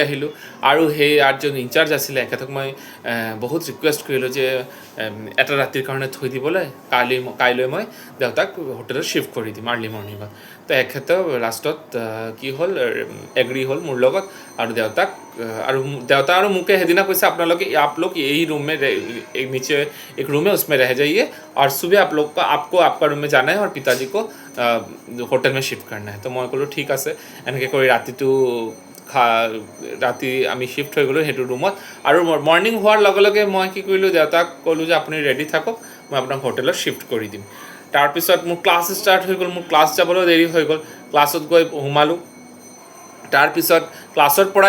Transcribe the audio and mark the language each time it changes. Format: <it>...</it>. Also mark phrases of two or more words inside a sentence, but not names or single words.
<as>আহিলোঁ আৰু সেই যোন ইনচাৰ্জ আছিলে এখেতক মই বহুত ৰিকুৱেষ্ট কৰিলোঁ যে এটা ৰাতিৰ কাৰণে থৈ দিবলৈ কাইলৈ মই দেউতাক হোটেলত শ্বিফ্ট কৰি দিম আৰ্লি মৰ্ণিঙত তো এখেতেও লাষ্টত কি হ'ল এগ্ৰী হ'ল মোৰ লগত আৰু দেউতা আৰু মোকে সেইদিনা কৈছে আপোনালোকে</as> <hi>आप लोग यही रूम में नीचे एक रूम है उसमें रह जाइए और सुबह आप लोग आपको आपका रूम में जाना है और पिताजी को होटल में शिफ्ट करना है तो मैं</hi> <as>ক'লোঁ ঠিক আছে এনেকৈ কৰি ৰাতি আমি শ্বিফ্ট হৈ গ'লোঁ সেইটো ৰুমত আৰু মৰ্ণিং হোৱাৰ লগে লগে মই কি কৰিলোঁ দেউতাক ক'লোঁ যে আপুনি ৰেডি থাকক মই আপোনাক হোটেলত শ্বিফ্ট কৰি দিম তাৰপিছত মোৰ ক্লাছ ষ্টাৰ্ট হৈ গ'ল মোৰ ক্লাছ যাবলৈও দেৰি হৈ গ'ল ক্লাছত গৈ সোমালোঁ তাৰপিছত ক্লাছৰ পৰাই</as>